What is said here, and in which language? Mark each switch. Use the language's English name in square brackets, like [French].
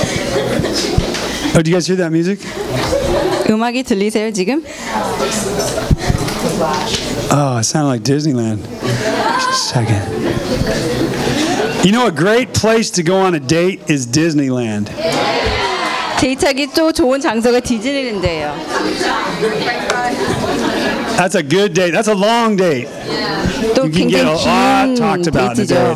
[English] Oh, do you guys hear that music? [Korean] 음악이 들리세요 지금? [English] Oh, it sounded like Disneyland. Just a second. You know, a great place to go on a date is Disneyland. [Korean] 데이트하기 또 좋은 장소가 디즈니랜드예요. [English] That's a good date. That's a long date. You can get a lot talked about in a day at